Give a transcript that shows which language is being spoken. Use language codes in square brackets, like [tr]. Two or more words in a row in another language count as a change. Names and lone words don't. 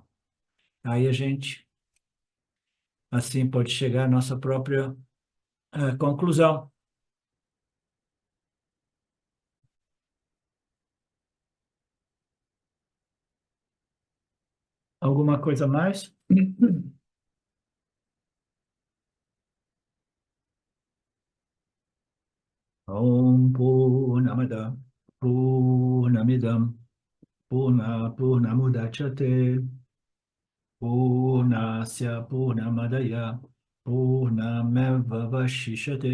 [pt] Aí a gente, assim, pode chegar à nossa própria conclusão. Alguma coisa mais? [sa] Om Purnamada Purnamidam Purnamudachyate Purnasya Purnamadaya Purnameva Vashishyate.